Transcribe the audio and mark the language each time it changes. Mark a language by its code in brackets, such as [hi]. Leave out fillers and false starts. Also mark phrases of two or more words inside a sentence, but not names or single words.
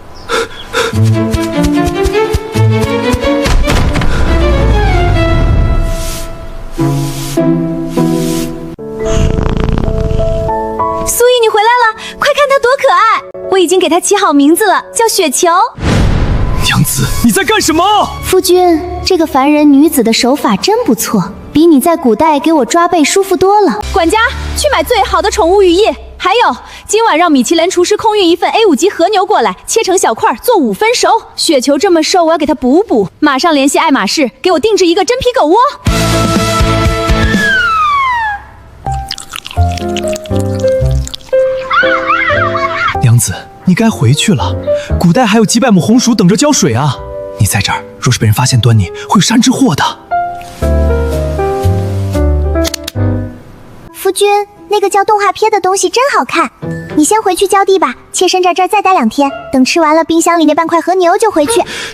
[zh] 蘇葉，你回來了，快看它多可愛！我已經給它起好名字了，叫雪球。娘子，你在幹什麼？夫君，這個凡人女子的手法真不錯，比你在古代給我抓背舒服多了。管家，去買最好的寵物羽翼，還有今晚讓米其林廚師空運一份 A5級和牛過來，切成小塊做5分熟。雪球這麼瘦，我要給它補補。馬上聯繫愛馬仕，給我定制一個真皮狗窩。娘子，你該回去了。古代還有幾百畝紅薯等着澆水啊！你在這兒，若是被人發現端倪，會有山之禍的。夫君，那個叫動畫片的東西真好看。你先回去澆地吧，妾身在這兒再待2天，等吃完了冰箱裡那半塊和牛就回去。